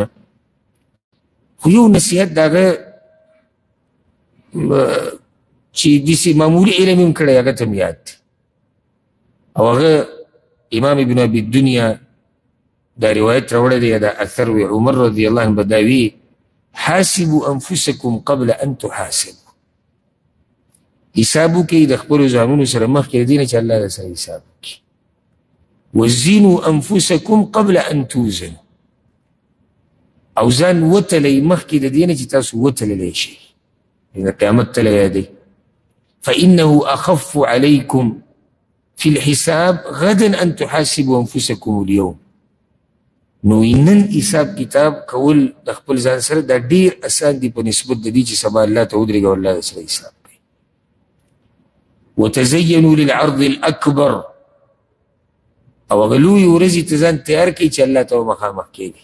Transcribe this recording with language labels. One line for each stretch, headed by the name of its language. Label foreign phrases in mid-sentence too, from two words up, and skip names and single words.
Pashto: خو یو نصیحت د هغه چې داسې معمولي علم هم کړی، هغه ته م یاد دی. او هغه امام ابن ابي الدنیا دا روایت راوړی دی، دا اثر وی عمر
Arabic: رضی الله عنه
Pashto: به دا وي
Arabic: حاسبوا انفسکم قبل ان تحاسبوا،
Pashto: حساب وکړئ د خپلو ځانونو سره مخکې د دې نه چې الله در سره حساب وکړي.
Arabic: وزنوا انفسکم قبل ان توزنوا،
Pashto: او ځان وتلئ مخکې د دې نه چې تاسو وتللی شئ، د قیامت تله یادئ.
Arabic: فإنه أخف عليكم في الحساب غدا أن تحاسبوا أنفسكم اليوم.
Pashto: نو نن حساب کتاب کول د خپل ځان سره دا ډېر اسان دي په نسبت د دې چې سبا الله ته ودرېږه او الله سره حساب کوي.
Arabic: وتزینوا للعرض الأکبر،
Pashto: او هغه لویې ورځې ته ځان تیار کړئ چې الله ته به مخامخ کېږي.